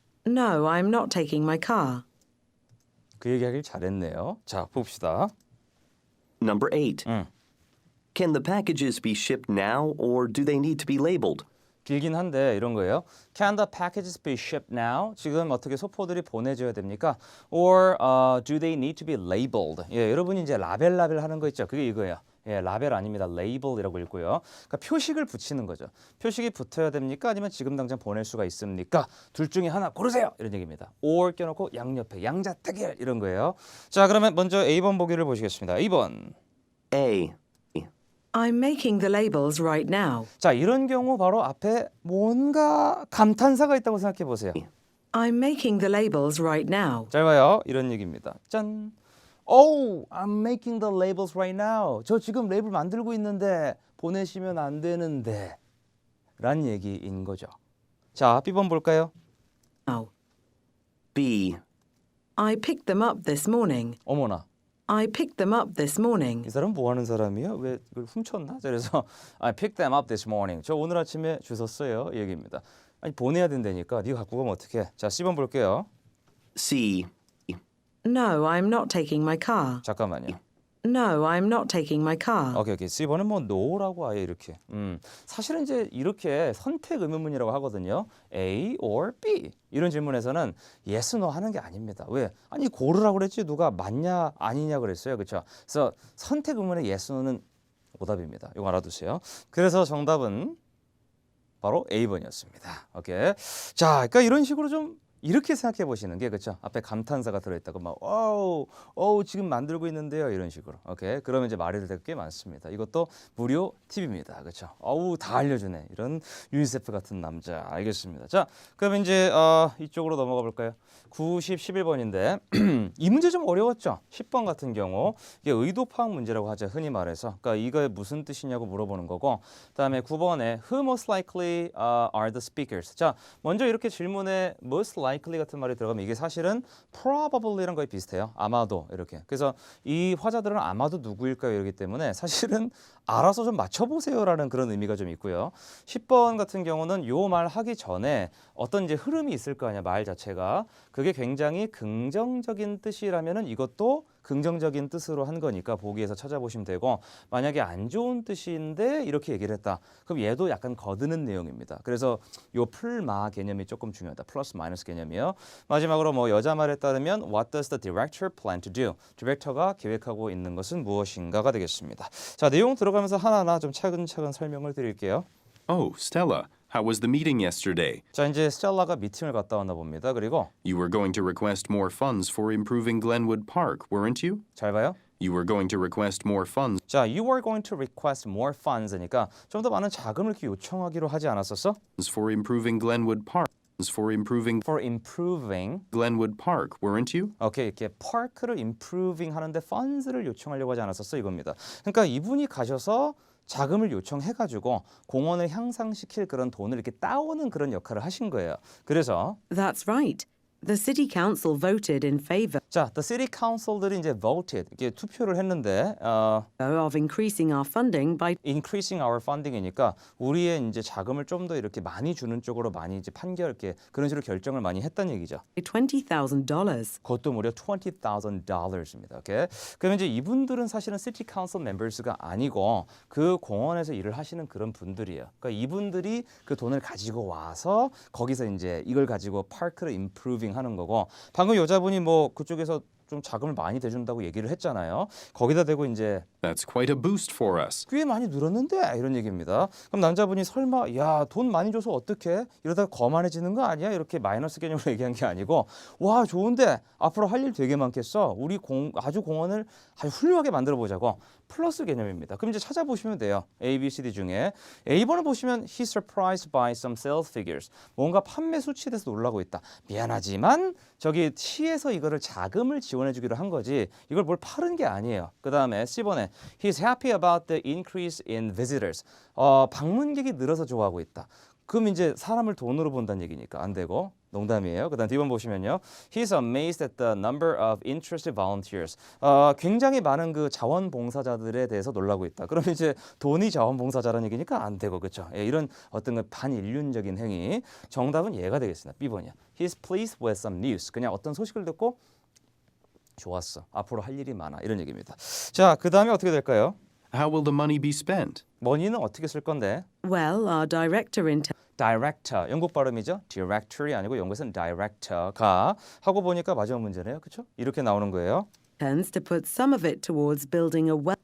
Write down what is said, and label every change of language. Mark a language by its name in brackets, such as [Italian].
[English] No, I'm not taking my car. [Korean] 그 얘기하길 잘했네요. 자, 봅시다. [English] Number 8. Can the packages be shipped now or do they need to be labeled? [Korean] 길긴 한데 이런 거예요. [English] Can the packages be shipped now? [Korean] 지금 어떻게 소포들이 보내져야 됩니까? [English] Or do they need to be labeled? [Korean] 예, 여러분이 이제 라벨 하는 거 있죠. 그게 이거예요. 예, 라벨 아닙니다. label이라고 읽고요. 그러니까 표식을 붙이는 거죠. 표식이 붙어야 됩니까? 아니면 지금 당장 보낼 수가 있습니까? 둘 중에 하나 고르세요. 이런 얘기입니다. or 껴놓고 양옆에 양자택일 이런 거예요. 자, 그러면 먼저 A번 보기를 보시겠습니다. A번. [English] A. I'm making the labels right now. [Korean] 자, 이런 경우 바로 앞에 뭔가 감탄사가 있다고 생각해 보세요. [English] I'm making the labels right now. [Korean] 잘 봐요. 이런 얘기입니다. 짠. [English] Oh, I'm making the labels right now. [Korean] 저 지금 레이블 만들고 있는데 보내시면 안 되는데 라는 얘기인 거죠. 자, B번 볼까요? [English] Now. B. I picked them up this morning. [Korean] 어머나. [English] I picked them up this morning. [Korean] 이 사람 뭐 하는 사람이에요? 왜 이걸 훔쳤나? 그래서 [English] I picked them up this morning. [Korean] 저 오늘 아침에 주웠어요. 이 얘기입니다. 아니 보내야 된다니까. 네가 갖고 가면 어떡해? 자, C번 볼게요. [English] C. No, I'm not taking my car. [Korean] 잠깐만요. [English] No, I'm not taking my car. [Korean] 오케이. C번은 뭐 no라고 아예 이렇게. 사실은 이제 이렇게 선택 의문문이라고 하거든요. [English] A or B. [Korean] 이런 질문에서는 yes, no 하는 게 아닙니다. 왜? 아니 고르라고 그랬지 누가 맞냐 아니냐 그랬어요. 그렇죠? 그래서 선택 의문의 yes, no는 오답입니다. 이거 알아두세요. 그래서 정답은 바로 A번이었습니다. 오케이. 자, 그러니까 이런 식으로 좀 이렇게 생각해 보시는 게 그렇죠. 앞에 감탄사가 들어있다고 막 어우 지금 만들고 있는데요 이런 식으로. 오케이. 그러면 이제 말이 될 때가 꽤 많습니다. 이것도 무료 팁입니다. 그렇죠. 어우 다 알려주네. 이런 유니세프 같은 남자. 알겠습니다. 자, 그럼 이제 이쪽으로 넘어가 볼까요? 90, 11번인데 이 문제 좀 어려웠죠. 10번 같은 경우 이게 의도 파악 문제라고 하죠. 흔히 말해서. 그러니까 이거의 무슨 뜻이냐고 물어보는 거고. 그다음에 9번에 [English] Who most likely are the speakers? [Korean] 자, 먼저 이렇게 질문에 most likely 같은 말이 들어가면 이게 사실은 probably랑 거의 비슷해요. 아마도 이렇게. 그래서 이 화자들은 아마도 누구일까요? 이러기 때문에 사실은 알아서 좀 맞춰보세요라는 그런 의미가 좀 있고요. 10번 같은 경우는 요 말 하기 전에 어떤 이제 흐름이 있을 거 아니야 말 자체가. 그게 굉장히 긍정적인 뜻이라면은 이것도 긍정적인 뜻으로 한 거니까 보기에서 찾아보시면 되고 만약에 안 좋은 뜻인데 이렇게 얘기를 했다. 그럼 얘도 약간 거드는 내용입니다. 그래서 요 풀마 개념이 조금 중요하다. 플러스 마이너스 개념이요. 마지막으로 뭐 여자 말에 따르면 [English] What does the director plan to do? [Korean] 디렉터가 계획하고 있는 것은 무엇인가가 되겠습니다. 자, 내용 들어가면서 하나하나 좀 차근차근 설명을 드릴게요. [English] Oh, Stella, how was the meeting yesterday? [Korean] 자, 이제 스텔라가 미팅을 갔다 왔나 봅니다. 그리고 [English] You were going to request more funds for improving Glenwood Park, weren't you? [Korean] 잘 봐요. [English] You were going to request more funds [Korean] 자, [English] you are going to request more funds [Korean] 니까 좀 더 많은 자금을 이렇게 요청하기로 하지 않았었어? [English] for improving Glenwood Park. For improving For improving. Glenwood Park, weren't you? [Korean] 오케이, 이렇게 park를 improving 하는데 funds를 요청하려고 하지 않았었어 이겁니다. 그러니까 이분이 가셔서 자금을 요청해가지고 공원을 향상시킬 그런 돈을 이렇게 따오는 그런 역할을 하신 거예요. 그래서 [English] That's right. The city council voted in favor [Korean] 자, the city council들이 이제 voted 이게 투표를 했는데 [English] of increasing our funding by increasing our funding [Korean] 이니까 우리의 이제 자금을 좀 더 이렇게 많이 주는 쪽으로 많이 이제 판결 이렇게 그런 식으로 결정을 많이 했다는 얘기죠. [English] $20,000. [Korean] 그것도 무려 $20,000입니다. 오케이. 그러면 이제 이분들은 사실은 시티 카운슬 멤버스가 아니고 그 공원에서 일을 하시는 그런 분들이에요. 그러니까 이분들이 그 돈을 가지고 와서 거기서 이제 이걸 가지고 파크를 임프루빙 하는 거고 방금 여자분이 뭐 그쪽에서 좀 자금을 많이 대준다고 얘기를 했잖아요. 거기다 대고 이제 [English] That's quite a boost for us. [Korean] 꽤 많이 늘었는데 이런 얘기입니다. 그럼 남자분이 설마 야, 돈 많이 줘서 어떡해? 이러다가 거만해지는 거 아니야? 이렇게 마이너스 개념으로 얘기한 게 아니고 와, 좋은데 앞으로 할 일 되게 많겠어. 우리 아주 공원을 아주 훌륭하게 만들어 보자고. 플러스 개념입니다. 그럼 이제 찾아보시면 돼요. [English] A, B, C, D [Korean] 중에 A번을 보시면 [English] He's surprised by some sales figures. [Korean] 뭔가 판매 수치에 대해서 놀라고 있다. 미안하지만 저기 시에서 이거를 자금을 지원해 주기로 한 거지 이걸 뭘 파는 게 아니에요. 그 다음에 C번에 [English] He's happy about the increase in visitors. [Korean] 방문객이 늘어서 좋아하고 있다. 그럼 이제 사람을 돈으로 본다는 얘기니까 안 되고 농담이에요. 그다음 D번 보시면요. [English] He's amazed at the number of interested volunteers. [Korean] 굉장히 많은 그 자원봉사자들에 대해서 놀라고 있다. 그러면 이제 돈이 자원봉사자라는 얘기니까 안 되고 그렇죠. 예, 이런 어떤 그 반인륜적인 행위. 정답은 얘가 되겠습니다. B번이야. [English] He's pleased with some news. [Korean] 그냥 어떤 소식을 듣고 좋았어. 앞으로 할 일이 많아. 이런 얘기입니다. 자, 그다음에 어떻게 될까요? [English] How will the money be spent? [Korean] 머니는 어떻게 쓸 건데? [English] Well, our director in [Korean] director. 영국 발음이죠. directory 아니고 영국에서는 director가 하고 보니까 마지막 문제네요. 그렇죠? 이렇게 나오는 거예요. [English] Tends to put some of it towards building a